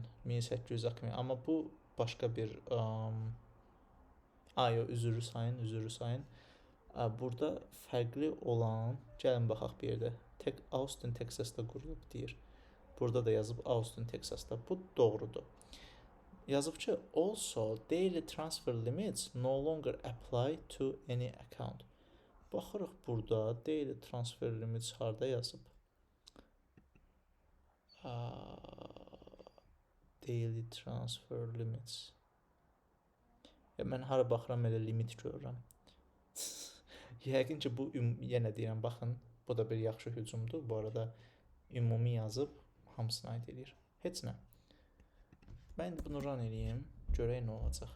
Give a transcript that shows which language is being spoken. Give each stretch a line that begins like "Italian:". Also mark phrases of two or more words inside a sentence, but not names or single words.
Azerbaijani: 1800 amma bu başqa bir üzrü sayın. Burada fərqli olan, gəlin baxaq bir yerdə. Austin, Texasda qurulub deyir. Burada da yazıb Austin, Texasda. Bu doğrudur. Yazıb ki,
English: also daily transfer limits no longer apply to any account.
Azerbaijani: Baxırıq burada
English: daily transfer limits
Azerbaijani: harda yazıb?
English: Daily transfer limits.
Azerbaijani: Mən hara baxıram elə limit görürəm. Yəqin ki, bu yenə deyirəm, baxın, bu da bir yaxşı hücumdur. Bu arada ümumi yazıb hamısını aid edir. Heç nə. Mən indi bunu run eləyim, görək nə olacaq.